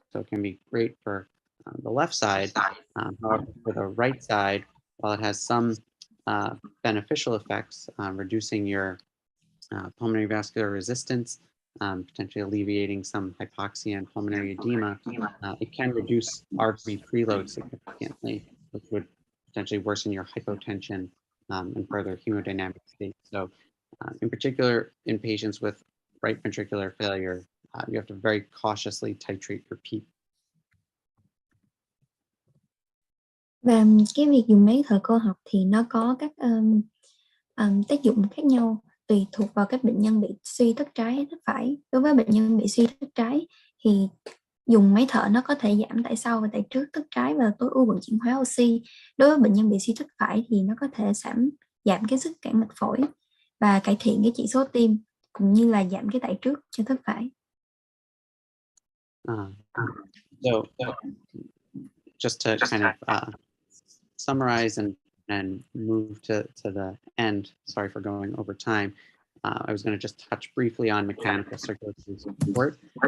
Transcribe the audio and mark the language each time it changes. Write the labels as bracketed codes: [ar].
[en] So it can be great for the left side. However, for the right side, while it has some beneficial effects, reducing your pulmonary vascular resistance, potentially alleviating some hypoxia and pulmonary edema, it can reduce RV preload significantly, which would potentially worsen your hypotension and further hemodynamic state. So in particular, in patients with right ventricular failure, you have to very cautiously titrate your PEEP. [vi] Và cái việc dùng máy thở cơ học thì nó có các tác dụng khác nhau tùy thuộc vào các bệnh nhân bị suy thất trái hay thất phải. Đối với bệnh nhân bị suy thất trái thì dùng máy thở nó có thể giảm tải sau và tải trước thất trái và tối ưu vận chuyển hóa oxy. Đối với bệnh nhân bị suy thất phải thì nó có thể giảm cái sức cản mạch phổi và cải thiện cái chỉ số tim cũng như là giảm cái tải trước cho thất phải. [en] So just to kind of summarize and move to the end, sorry for going over time, I was going to just touch briefly on mechanical circulatory support.